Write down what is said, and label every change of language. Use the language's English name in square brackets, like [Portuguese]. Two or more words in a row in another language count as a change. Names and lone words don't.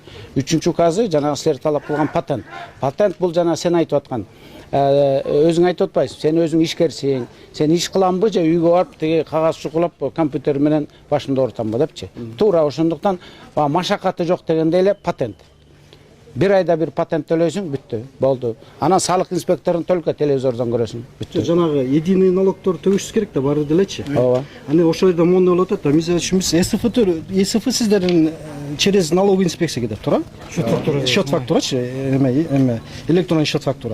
[Kyrgyz] 3-чү указы жанагы силер талап кылган патент. Патент бул жана сен айтып аткан. Өзүң айтып атпайсың, сен өзүң ишкерсиң, сен иш кыламбы же үйгө барып тиги кагаз чукулап компьютер менен башымды оорутамбы депчи. Туура ошондуктан машакаты жок дегенде эле патент. Бир айда бир патент төлөйсүң, бүттү, болду. Анан салык инспекторун только телевизордон көрөсүң, бүттү. Жанагы [Russian] единый налогторду [Kyrgyz] төгүшүз керек да, баары делечи. Ооба. Аны ошол жерде мондой болуп атат да, мисалы үчүн биз СФ сиздердин [Russian] через налоговый инспекция [Kyrgyz] кетип тура. [Russian] Счет фактурачы, эме электронный счет фактура.